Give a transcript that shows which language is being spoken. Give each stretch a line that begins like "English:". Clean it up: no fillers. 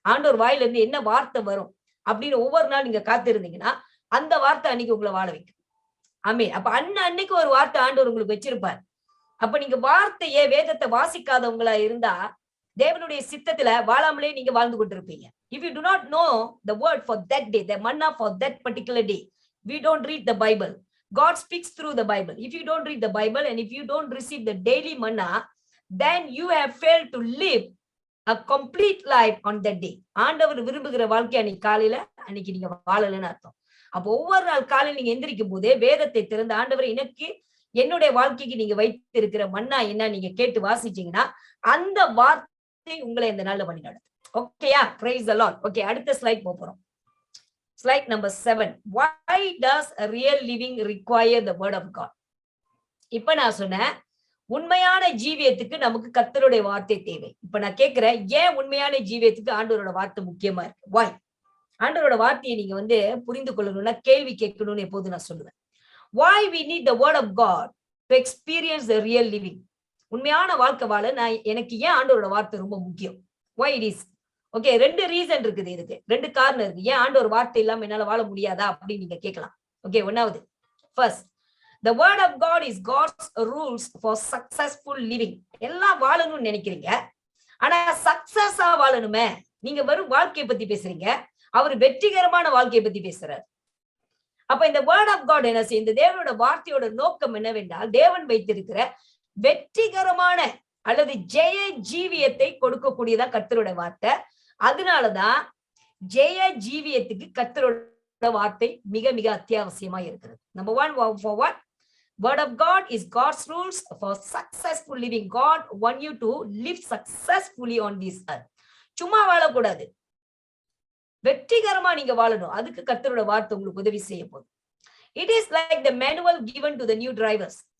Tamil: ஆண்டவர் வாயில இருந்து என்ன வார்த்தை வரும் அப்படின்னு ஒவ்வொரு நாள் நீங்க காத்திருந்தீங்கன்னா அந்த வார்த்தை அன்னைக்கு உங்களை வாழ வைக்கும். ஆமென். அப்ப அன்னைக்கு ஒரு வார்த்தை ஆண்டவர் உங்களுக்கு வச்சிருப்பார். அப்ப நீங்க வார்த்தையே வேதத்தை வாசிக்காதவங்களா இருந்தா தேவனுடைய சித்தத்துல வாழாமலே நீங்க வாழ்ந்து கொண்டிருப்பீங்க.
English: If you do not know the word for that day, the manna for that particular day, we don't read the Bible. God speaks through the Bible. If you don't read the Bible and if you don't receive the daily manna, then you have failed to live a complete life on that day.
Tamil: ஆண்டவர் விரும்புகிற வாழ்க்கை அன்னைக்கு நீங்க வாழலன்னு அர்த்தம். அப்போ ஒவ்வொரு நாள் காலையில் நீங்க எந்திரிக்கும் போதே வேதத்தை திறந்து ஆண்டவர் எனக்கு என்னுடைய வாழ்க்கைக்கு நீங்க வைத்திருக்கிற மன்னா என்ன நீங்க கேட்டு வாசிச்சீங்கன்னா அந்த வார்த்தை உங்களை இந்த நாள்ல பண்ணி நடத்தும்.
English: ஓகேயா? Praise the Lord. Okay,
Tamil: அடுத்த ஸ்லைட் போறோம்.
English: Slide number 7. Why does a real living require the word of God?
Tamil: இப்ப நான் சொன்னேன் உண்மையான ஜீவியத்துக்கு நமக்கு கர்த்தருடைய வார்த்தை தேவை. இப்ப நான் கேட்கிறேன் ஏன் உண்மையான ஜீவியத்துக்கு ஆண்டவரோட வார்த்தை முக்கியமா இருக்கு?
English: Why?
Tamil: ஆண்டவரோட வார்த்தையை நீங்க வந்து புரிந்து கொள்ளணும்னா கேள்வி கேட்கணும்னு எப்போது நான் சொல்லுவேன்.
English: Why we need the word of God to experience the real living?
Tamil: உண்மையான வாழ்க்கை வாழ எனக்கு ஏன் ஆண்டவரோட வார்த்தை ரொம்ப முக்கியம்?
English: Why it is?
Tamil: Okay, 2 reason இருக்குது இதுக்கு, 2 காரணம் இருக்கு. ஏன் ஆண்டவர் வார்த்தை இல்லாம என்னால வாழ முடியாதா அப்படின்னு நீங்க கேட்கலாம்.
English: Okay, ஒன்னாவது, first, the word of God is God's rules for successful living.
Tamil: எல்லாம் வாழணும்னு நினைக்கிறீங்க, ஆனா சக்சஸா வாழணுமே. நீங்க வெறும் வாழ்க்கையை பத்தி பேசுறீங்க, அவர் வெற்றிகரமான வாழ்க்கையை பத்தி பேசுறாரு. அப்ப இந்த வேர்ட் ஆஃப் காட் என்ன செய்யும்? இந்த தேவனோட வார்த்தையோட நோக்கம் என்னவென்றால் தேவன் வைத்திருக்கிற வெற்றிகரமான அல்லது ஜெய ஜீவியத்தை கொடுக்கக்கூடியதா கர்த்தரோட வார்த்தை. அதனாலதான் ஜெய ஜீவியத்துக்கு கர்த்தரோட வார்த்தை மிக மிக அத்தியாவசியமா இருக்கிறது.
English: Number 1, for what? Word of God is God's rules for successful living. God want you to live successfully on this earth.
Tamil: சும்மா வாழக்கூடாது, வெற்றிகரமா நீங்க வாழணும். அதுக்கு கர்த்தரோட வார்த்தை உங்களுக்கு உதவி செய்ய போகுது.
English: It is like the manual given to the new drivers.